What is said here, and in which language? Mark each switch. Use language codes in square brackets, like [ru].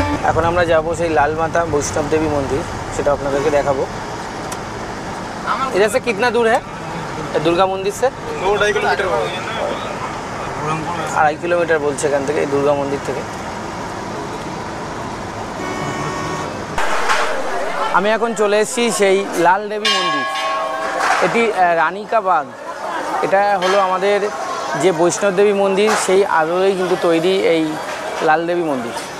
[bn] এখন আমরা যাবো সেই लाल माता वैष्णव देवी मंदिर, সেটা আপনাদেরকে দেখাবো। [hi] इधर से कितना दूर है दुर्गा मंदिर से? 2-2.5 किलोमीटर। [bn] 2.5 কিলোমিটার বলছে এখান থেকে, এই দুর্গা মন্দির থেকে। আমি এখন চলে এসেছি সেই লাল দেবী মন্দির। এটি রানিকা বাগ। এটা হলো আমাদের যে বৈষ্ণবদেবী মন্দির সেই আদলেই কিন্তু তৈরি এই লালদেবী মন্দির।